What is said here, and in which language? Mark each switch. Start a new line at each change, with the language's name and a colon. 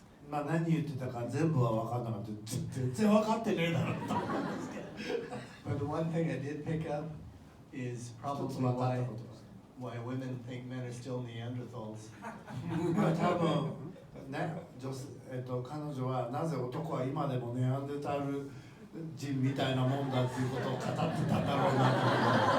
Japanese: まあ何言ってたか全部は分かんなかった。全然分かってねえだろと思うんですけど。
English: But the one thing I did pick up is probably why women think men are still Neanderthals.
Japanese: まあ多分ね、彼女はなぜ男は今でもネアンデルタール人みたいなもんだっていうことを語ってたんだろうなと。